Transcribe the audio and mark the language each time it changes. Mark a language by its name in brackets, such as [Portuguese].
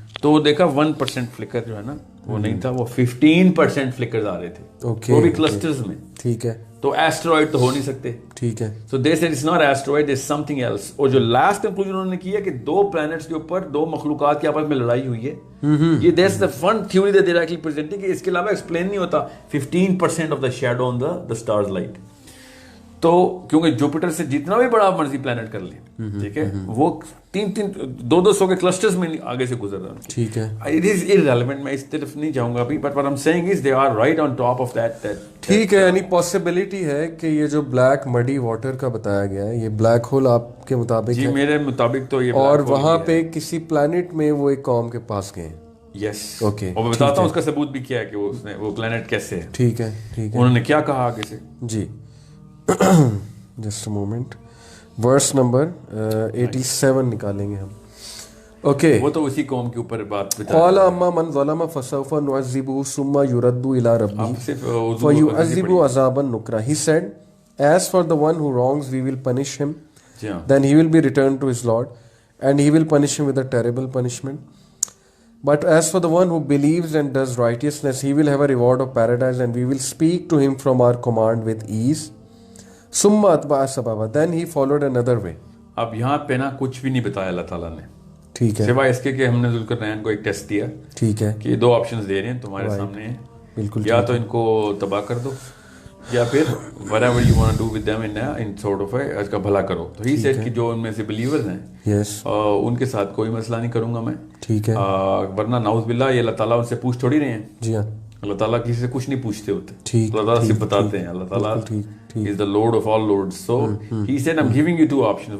[Urdu] تو وہ دیکھا 1% فلکر جو ہے نا وہ نہیں تھا, وہ 15% فلکرز آ رہے تھے, وہ بھی کلسٹرز میں. ٹھیک ہے. تو ایسٹرائڈ تو ہو نہیں سکتے. ٹھیک ہے. [English] So they said it's not asteroid, it's something else. [Urdu] اور جو لاسٹ کنکلوژن انہوں نے کیا کہ 2 پلانٹس کے اوپر 2 مخلوقات کے آپس میں لڑائی ہوئی ہے. [English] یہ that's the fun theory that they're actually presenting, [Urdu] کہ اس کے علاوہ ایکسپلین نہیں ہوتا [English] 15% of the shadow on the star's light. [Urdu] تو کیونکہ جوپیٹر سے جتنا بھی بڑا مرضی پلانٹ کر لیں, ٹھیک ہے, وہ 200 کے کلسٹرز میں آگے سے گزر رہا ہے. ٹھیک ہے. [English] It is irrelevant, [Urdu] میں اس طرف نہیں جاؤں گا ابھی, [English] but what I'm saying is they are right on top of that. [Urdu] ٹھیک ہے. یعنی پاسبلٹی ہے کہ یہ جو بلیک مڈی واٹر کا بتایا گیا ہے یہ بلیک ہول آپ کے مطابق جی میرے مطابق تو یہ, اور وہاں پہ کسی پلانٹ میں وہ ایک قوم کے پاس گئے. یس. اوکے. اور میں بتاتا ہوں اس کا ثبوت بھی کیا ہے کہ وہ پلانٹ کیسے ہے. ٹھیک ہے. ٹھیک ہے. انہوں نے کیا کہا آگے سے. جی just a moment, verse number 87 نکالیں گے ہم. اوکے. وہ تو اسی قوم کے اوپر بات بتا. [Arabic] قال اما من ظلم فسوف نعذبه ثم يرد الى ربه فيعذبه عذابا نكرا. [English] He said, as for the one who wrongs we will punish him, then he will be returned to his Lord and he will punish him with a terrible punishment. But as for the one who believes and does righteousness, he will have a reward of paradise and we will speak to him from our command with ease. [Arabic] Summa atba'a sababa, [English] then he followed another way. [Urdu] اب یہاں پہ نا کچھ بھی نہیں بتایا اللہ تعالیٰ نے. ٹھیک ہے. سوائے اس کے کہ ہم نے ذوالقرنین کو ایک ٹیسٹ دیا. ٹھیک ہے. کہ 2 آپشنز دے رہے ہیں تمہارے سامنے ہیں. بالکل. یا تو ان کو تباہ کر دو یا پھر [English] whatever you want to do with them in sort of [Urdu] اس کا بھلا کرو. تو [English] he said [Urdu] کہ جو ان میں سے believers ہیں ان کے ساتھ کوئی مسئلہ نہیں کروں گا میں, ٹھیک ہے, ورنہ نعوذ باللہ یہ اللہ تعالیٰ ان سے پوچھ تھوڑی رہے ہیں. جی ہاں, اللہ تعالیٰ کسی سے کچھ نہیں پوچھتے ہوتے, ٹھیک, اللہ تعالیٰ سے بتاتے ہیں. [English] اللہ تعالیٰ is the Lord of all lords. So he said I'm giving you two options.